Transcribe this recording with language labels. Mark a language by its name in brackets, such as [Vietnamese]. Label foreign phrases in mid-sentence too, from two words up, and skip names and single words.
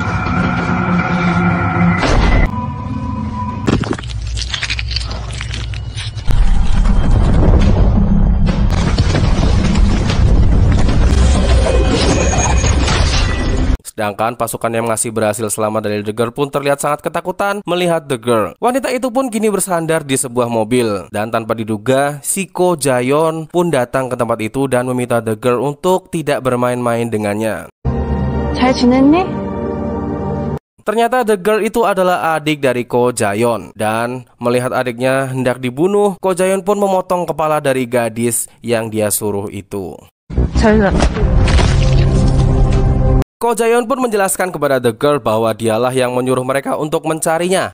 [Indonesian] Sedangkan pasukan yang masih berhasil selamat dari The Girl pun terlihat sangat ketakutan melihat The Girl. Wanita itu pun kini bersandar di sebuah mobil. Dan tanpa diduga, si Ko Jayon pun datang ke tempat itu dan meminta The Girl untuk tidak bermain-main dengannya. [Korean] 잘 지냈니? [Indonesian] Ternyata The Girl itu adalah adik dari Ko Jayon. Dan melihat adiknya hendak dibunuh, Ko Jayon pun memotong kepala dari gadis yang dia suruh itu. Ko Jayon pun menjelaskan kepada The Girl bahwa dialah yang menyuruh mereka untuk mencarinya.